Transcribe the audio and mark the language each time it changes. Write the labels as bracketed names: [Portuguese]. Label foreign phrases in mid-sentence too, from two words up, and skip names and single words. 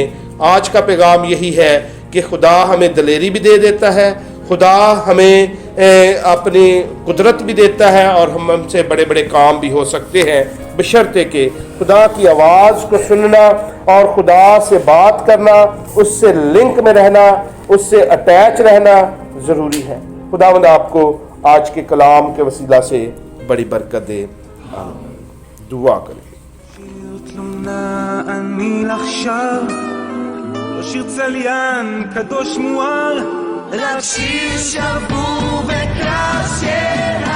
[Urdu] آج کا پیغام یہی ہے کہ خدا ہمیں دلیری بھی دے دیتا ہے، خدا ہمیں اپنی قدرت بھی دیتا ہے اور ہم سے بڑے بڑے کام بھی ہو سکتے ہیں، بشرطے کہ خدا کی آواز کو سننا اور خدا سے بات کرنا، اس سے لنک میں رہنا، اس سے اٹیچ رہنا ضروری ہے۔ خداوند آپ کو آج کے کلام کے وسیلہ سے بڑی برکت دے، آمین۔ دعا کریں۔ [Hebrew] תלונה אני לך שר, לא שיר צליין קדוש מואר, רק שיר שבור וקשה